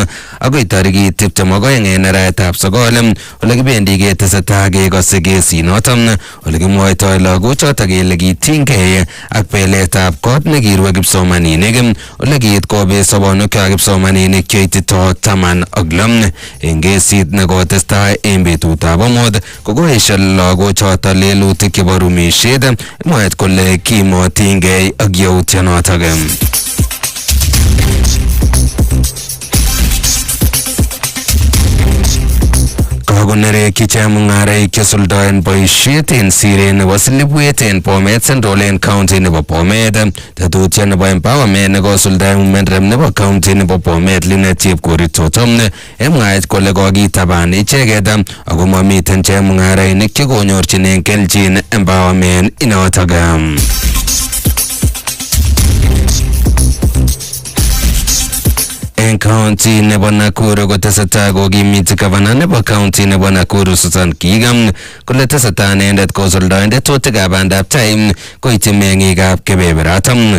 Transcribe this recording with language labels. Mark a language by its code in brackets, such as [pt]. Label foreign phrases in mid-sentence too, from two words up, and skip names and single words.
[kln] akoi tarikit 22 en arawetab 9 ole kibendi ketesetai kekose kesinoton ole kimwoitoi lagochoto kele kitinygei ak beletab kot nekirue kipsomaninik ole kiit kobet sobonwekwak kipsomaninik cheitito 16 en kesit nekotestai en betutab amut kokoesho lagochoto lelutik chebo rumishet mwaet kole kimotingei ak yautyonotok. Kakonerekyi chemung'araik chesuldoen boisiet en siret nebo Silibwet en Bomet Central en county nebo Bomet. Tetutiet nebo empowerment nekosuldaen [en] women rep [kln] nebo county nebo Bomet Linet Chepkorir Totom en mwaet kole kokitaban icheket ako mamiten chemung'arainik chekonyorchinen kelchin empowerment inotok. En county nebo Nakuru kotesetai kokimiti gavana nebo county nebo Nakuru Susan Kigam kole tesetai inendet kosuldaen tetutikab bandab tai koityi meng'ikab kebeberaton.